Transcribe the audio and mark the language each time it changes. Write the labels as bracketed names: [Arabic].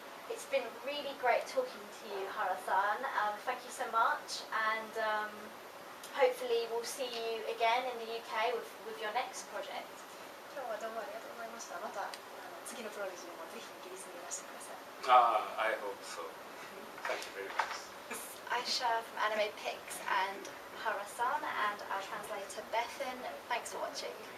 [English] It's been really great talking to you, Hara-san. Thank you so much, and hopefully we'll see you again in the UK with your next project. [Japanese] 今日はどうもありがとうございました。また次のプロジェクトにもぜひイギリスにいらしてください。 [English] I hope so. Thank you very much. Aisha from Anime Pix and Hara-san and our translator Bethan. Thanks for watching.